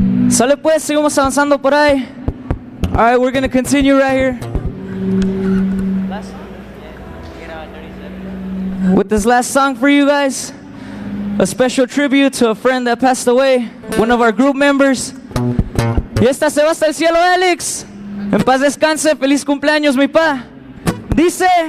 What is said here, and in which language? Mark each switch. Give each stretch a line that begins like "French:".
Spanish: Sale pues, seguimos avanzando por ahí.
English: Alright, we're gonna continue right here with this last song for you guys. A special tribute to a friend that passed away, one of our group members.
Spanish: Y esta se va hasta el cielo, Alex. En paz descanse, feliz cumpleaños, mi pa. Dice...